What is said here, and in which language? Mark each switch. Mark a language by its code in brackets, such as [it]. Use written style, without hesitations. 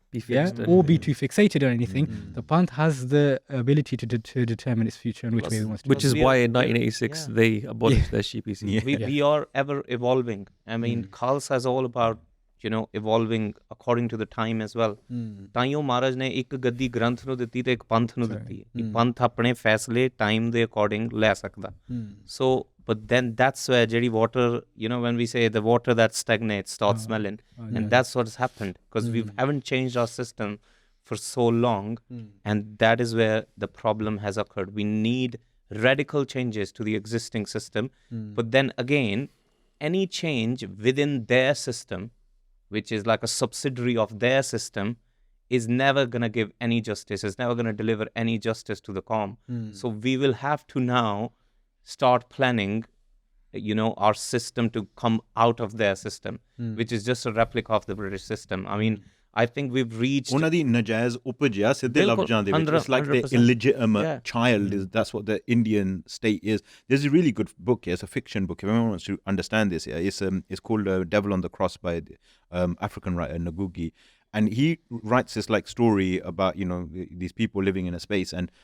[en] Be fixed or be too fixated on anything. The Panth has the ability to determine its future and which way it wants to go. Which is why in 1986 they abolished the SGPC. We are ever evolving. I mean, Khalsa is all about evolving according to the time as well. [pa] ਤਾਈਓ ਮਹਾਰਾਜ ਨੇ ਇੱਕ ਗੱਦੀ ਗ੍ਰੰਥ ਨੂੰ ਦਿੱਤੀ ਤੇ ਇੱਕ ਪੰਥ ਨੂੰ ਦਿੱਤੀ ਕਿ ਪੰਥ ਆਪਣੇ ਫੈਸਲੇ ਟਾਈਮ ਦੇ ਅਕੋਰਡਿੰਗ ਲੈ ਸਕਦਾ. [en] So but then that's where ਜਿਹੜੀ water, when we say the water that stagnates starts smelling, and that's what's happened because we haven't changed our system for so long, and that is where the problem has occurred. We need radical changes to the existing system, but then again, any change within their system, which is like a subsidiary of their system, is never going to give any justice, is never going to deliver any justice to the Qawm. So we will have to now start planning, our system to come out of their system, which is just a replica of the British system. I mean, I think we've reached... [pa] ਉਹਨਾਂ ਦੀ ਨਜਾਇਜ਼ ਉਪਜ ਆ ਸਿੱਧੇ ਲਫ਼ਜ਼ਾਂ ਦੇ ਵਿੱਚ. [en] It's like the illegitimate child. That's what the Indian state is. There's a really good book here. It's a fiction book. If anyone wants to understand this, it's called Devil on the Cross by African writer Ngugi. And he writes this like story about, these people living in a space.